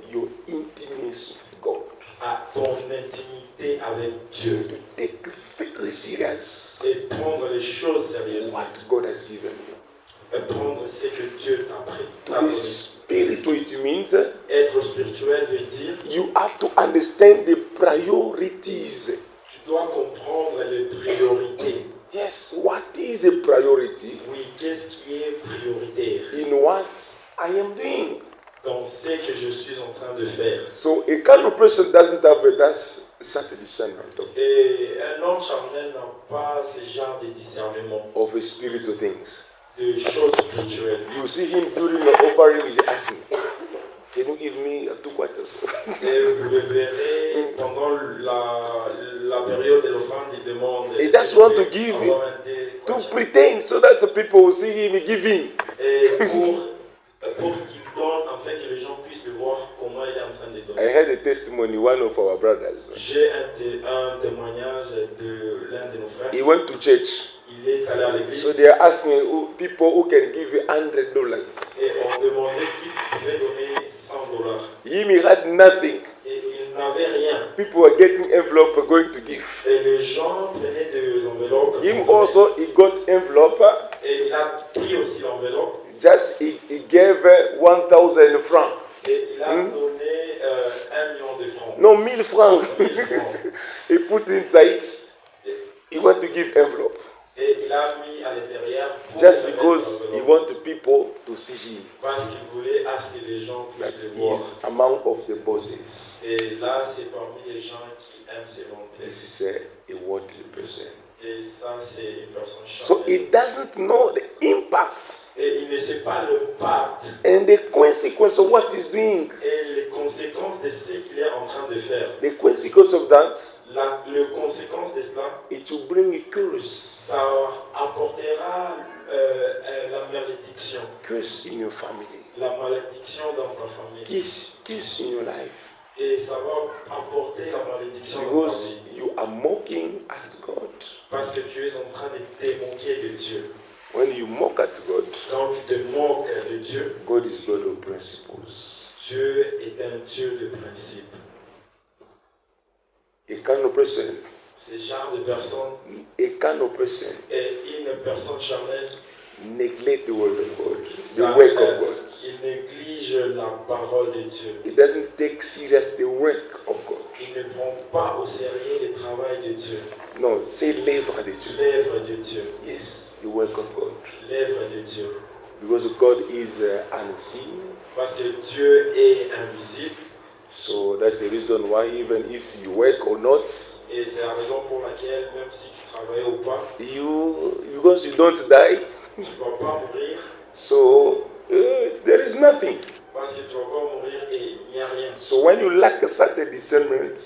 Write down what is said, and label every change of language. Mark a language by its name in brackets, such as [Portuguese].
[English] your intimacy with God, [French] à ton intimité avec Dieu [English] to take very serious [French] et prendre les choses sérieusement. [English] what God has given you. [French] Et prendre ce que Dieu t'a [English] To [French] donné. [English] be spiritual it means [French] Être spirituel veut dire [English] you have to understand the priorities. [French] tu dois comprendre les priorités. [English] Yes, what is a priority [French] Oui, qu'est-ce qui est prioritaire [English] in what I am doing? [French] dans ce que je suis en train de faire. [English] So a carnal person doesn't have such a discernment [French] Et un homme charnel n'a pas ce genre de discernement [English] of spiritual things. [French] de choses spirituelles. [English] You see him during the offering, he's asking, can you give me a 2 quarters? [French] Et vous le verrez pendant la période de l'offrande, il demande. [English] He just want to give to pretend so that the people will see him giving. [French] Et pour qu'il donne, afin que les gens puissent le voir comment il est en train de donner. [English] I heard a testimony, one of our brothers. [French] J'ai un témoignage de l'un de nos frères. [English] He went to church. [French] Il est allé à l'église. [English] So they are asking people who can give you $100. [French] Et on demandait qui pouvait donner $100. [English] Him, he had nothing. [French] Et il n'avait rien. [English] People were getting envelope going to give. [French] Et les gens prenaient des enveloppes. [English] Him also, he got envelope. [French] Et il a pris aussi l'enveloppe. [English] Just he gave 1,000 francs. [French] Et il a donné 1 million de francs. [English] No, 1,000 francs. [French] 1000 francs. [English] He put inside. He want to give envelope. [French] Et il a mis à l'intérieur. [English] Just because he wanted people to see him. [French] Parce qu'il voulait à ce que les gens [English] That [French] puissent le voir. [English] is among of the bosses. [French] Et là, c'est parmi les gens qui aiment se vanter. [English] This is a worldly person. [French] Et ça, c'est une personne [English] So [French] charnelle. [English] he doesn't know the impact [French] Et il ne sait pas le pacte [English] and the consequence of what he's doing. [French] et les conséquences de ce qu'il est en train de faire. [English] The consequence of that, [French] Les conséquences de cela, [English] it will bring a curse. [French] ça apportera la malédiction. [English] Curse in your family. [French] La malédiction dans ta famille. [English] Curse in your life. [French] Et ça va apporter la malédiction dans ta [English] Because [French] vie. [English] you are mocking at God. [French] Parce que tu es en train de te moquer de Dieu. [English] When you mock at God, [French] Quand tu te moques de Dieu, [English] God is God of principles. [French] Dieu est un Dieu de principe. [English] A carnal person, [French] Ce genre de personne [English] a carnal person [French] est une personne charnelle. [English] neglect the word of God, the [French] Ça, [English] work of God. [French] il néglige la parole de Dieu. [English] He doesn't take serious the work of God. [French] Il ne prend pas au sérieux le travail de Dieu. [English] No, say [French] l'œuvre de Dieu. L'œuvre de Dieu. [English] Yes, the work of God. [French] L'œuvre de Dieu. [English] Because God is unseen. [French] Parce que Dieu est invisible. [English] So that's the reason why even if you work or not, [French] Et c'est la raison pour laquelle, même si tu travailles ou pas, [English] because you don't die, [French] tu ne vas pas mourir. [English] so there is nothing. [French] Parce que tu ne vas pas mourir et il n'y a rien. [English] So when you lack a certain discernment,